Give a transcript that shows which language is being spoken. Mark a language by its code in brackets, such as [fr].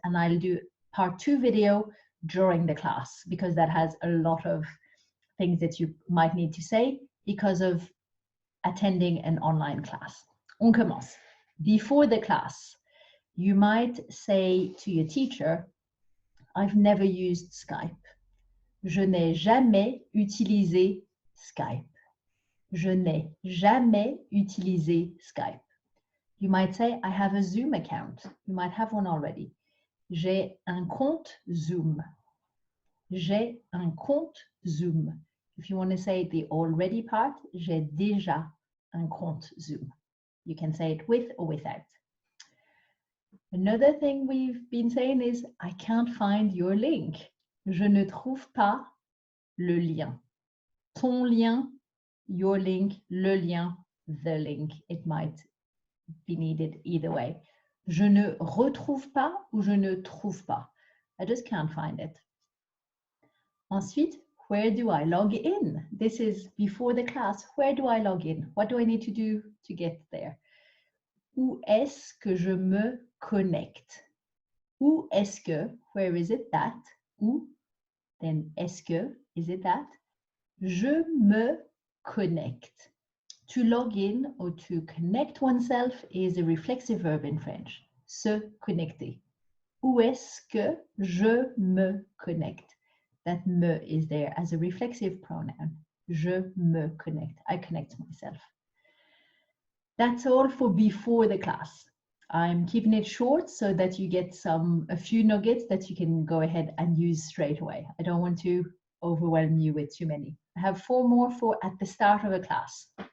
[en] And I'll do part 2 video during the class because that has a lot of things that you might need to say because of attending an online class. [fr] On commence. [en] Before the class, you might say to your teacher, I've never used Skype. [fr] Je n'ai jamais utilisé Skype. Je n'ai jamais utilisé Skype. [en] You might say, I have a Zoom account. You might have one already. [fr] J'ai un compte Zoom. J'ai un compte Zoom. [en] If you want to say the already part, [fr] j'ai déjà un compte Zoom. [en] You can say it with or without. Another thing we've been saying is, I can't find your link. [fr] Je ne trouve pas le lien. Ton lien, [en] your link, [fr] le lien, [en] the link. It might be needed either way. [fr] Je ne retrouve pas ou je ne trouve pas. [en] I just can't find it. Ensuite, where do I log in? This is before the class. Where do I log in? What do I need to do to get there? [fr] Où est-ce que je me connecte? Où est-ce que, [en] where is it that? Où, then [fr] est-ce que, [en] is it that? [fr] Je me connecte. [en] To log in or to connect oneself is a reflexive verb in French. [fr] Se connecter. Où est-ce que je me connecte? [en] That me is there as a reflexive pronoun. [fr] Je me connecte. [en] I connect myself. That's all for before the class. I'm keeping it short so that you get a few nuggets that you can go ahead and use straight away. I don't want to overwhelm you with too many. I have 4 more for at the start of a class.